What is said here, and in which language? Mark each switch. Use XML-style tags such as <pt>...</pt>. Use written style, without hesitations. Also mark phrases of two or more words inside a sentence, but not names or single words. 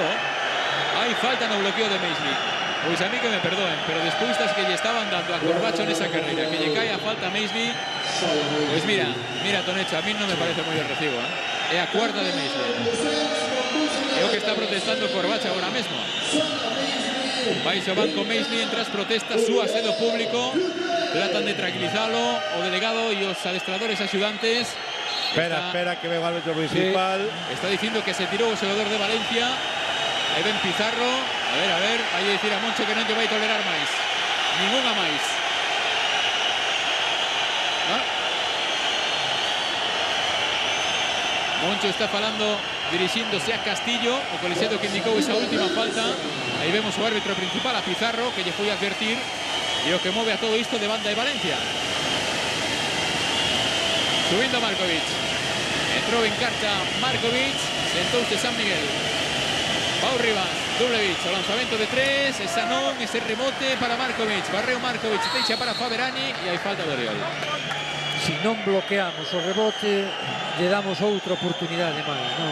<gl>Hai falta no bloqueo de Maisley. Pois a mí que me perdoen, pero despois das que lle estaban dando a Corbacho nesa carreira, que lle cae a falta a Maisley, pois mira, Tonecho, a mí non me parece moi de recibo, É a cuarta de Maisley. É o que está protestando Corbacho agora mesmo. Vai ao banco Maisley entre as protestas súas e do público.</gl> <es>Tratan de tranquilizarlo</es> <gl>o delegado</gl> <es>y los adestradores ayudantes. Espera, que venga el árbitro principal. Sí. Está diciendo que se tiró el jugador de Valencia. Ahí ven Pizarro.</es> <gl>A ver, vai a decir a Moncho que non lle vai tolerar máis. Ninguna máis. Moncho está falando, dirigiéndose a Castillo, o colegiado que indicó esa última falta. Ahí vemos o árbitro principal, a Pizarro, que lle foi a advertir.</gl> <es>Y lo que mueve a todo esto de banda de Valencia. Subiendo Markovic. Entró en carta Markovic.</es> <gl>Sentóuse San Miguel. Pau Rivas. Dublevich. O lanzamiento de 3. Esa non. Ese rebote para Markovic. Barreo Markovic. Deixa para Faberani.</gl> <es>Y hay falta de</es> <gl>Oriol. Si non bloqueamos o rebote, lle damos outra oportunidade máis, non?</gl>